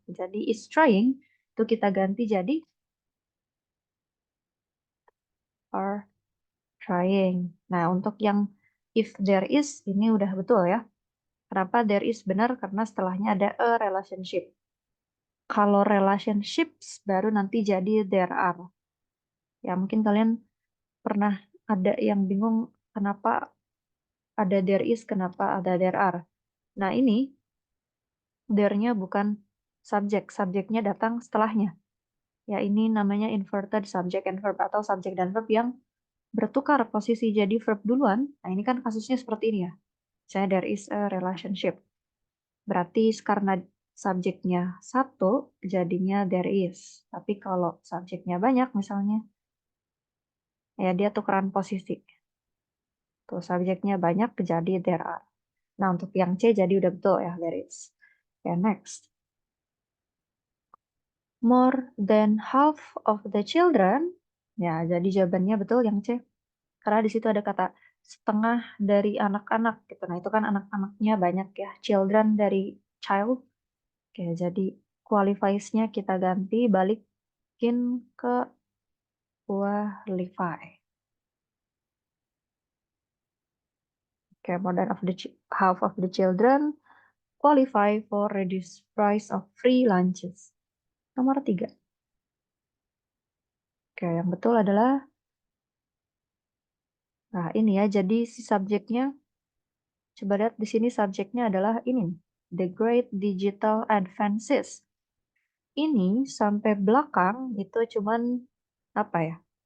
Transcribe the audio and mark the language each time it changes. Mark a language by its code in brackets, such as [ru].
[id] Jadi [en] is trying [id] itu kita ganti jadi [en] are trying. [id] Nah, untuk yang [en] if there is [id] ini udah betul ya. Kenapa there is benar? Karena setelahnya ada a relationship. Kalau relationships baru nanti jadi there are. Ya, mungkin kalian pernah ada yang bingung kenapa ada there is, kenapa ada there are. Nah, ini there-nya bukan subjek. Subjeknya datang setelahnya. Ya, ini namanya [en] inverted subject and verb [id] atau subjek dan verb yang bertukar posisi jadi verb duluan. Nah, ini kan kasusnya seperti ini ya. Misalnya [en] there is a relationship. [id] Berarti karena subjeknya satu, jadinya there is. Tapi kalau subjeknya banyak misalnya, ya dia tukeran posisi. Tuh, subjeknya banyak, jadi [en] there are. [id] Nah, untuk yang C jadi udah betul ya, [en] there is. [id] Ya, next. [en] More than half of the children. [id] Ya, jadi jawabannya betul yang C. Karena di situ ada kata setengah dari anak-anak gitu. Nah, itu kan anak-anaknya banyak ya. Children dari child. Oke, jadi qualifies-nya kita ganti balikin ke qualify. [en] Oke, more than half of the children qualify for reduced price of free lunches. [id] Nomor 3. Oke, yang betul adalah nah ini ya. Jadi si subjeknya coba lihat di sini subjeknya adalah ini. [en] The Great Digital Advances. [id] Ini sampai belakang itu cuman apa ya?